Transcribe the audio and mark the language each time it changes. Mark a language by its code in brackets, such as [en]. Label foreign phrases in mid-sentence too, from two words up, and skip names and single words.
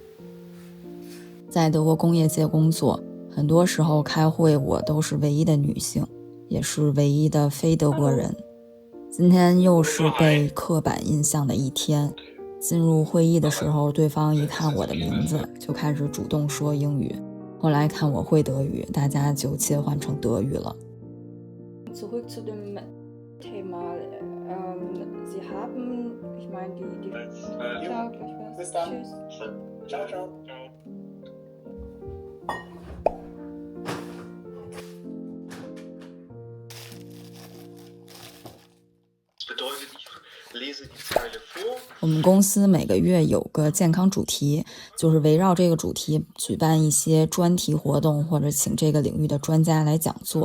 [zh] 在德国工业界工作，很多时候开会我都是唯一的女性，也是唯一的非德国人。今天又是被刻板印象的一天，进入会议的时候，对方一看我的名字就开始主动说英语，后来看我会德语，大家就切换成德语了。 [de] Zurück zu dem Thema, Sie haben, ich meine, die Ciao, bis dann. Tschüss. Ciao, ciao. [zh] 我们公司每个月有个健康主题，就是围绕这个主题举办一些专题活动，或者请这个领域的专家来讲座。